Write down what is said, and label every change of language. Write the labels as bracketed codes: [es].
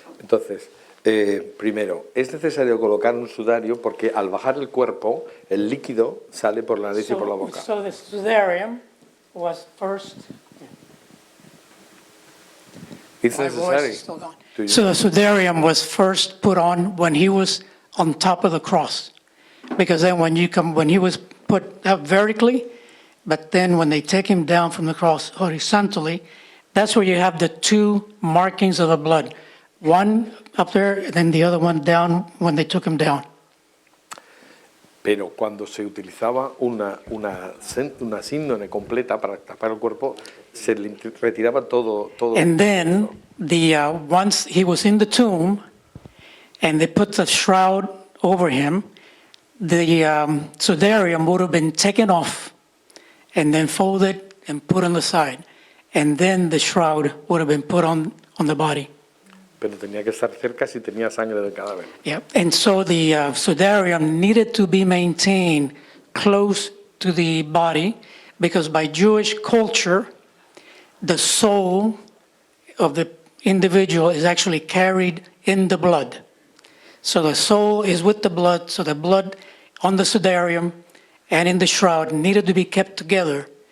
[es] Entonces, primero, es necesario colocar un sudario porque al bajar el cuerpo, el líquido sale por la nariz y por la boca. [en] So the Sudarium was first. It's My voice necessary. is still gone. to So the Sudarium was first put on when he was on top of the cross, because then when he was put up vertically, but then when they take him down from the cross horizontally, that's where you have the two markings of the blood, one up there, and then the other one down when they took him down. [es] Pero cuando se utilizaba una síndrome completa para tapar el cuerpo, se retiraba todo. [en] And then once he was in the tomb, and they put the shroud over him, the Sudarium would have been taken off and then folded and put on the side. And then the shroud would have been put on the body. [es] Pero tenía que estar cerca si tenía sangre del cadáver. [en] Yeah. And so the Sudarium needed to be maintained close to the body, because by Jewish culture, the soul of the individual is actually carried in the blood. So the soul is with the blood, so the blood on the Sudarium and in the shroud needed to be kept together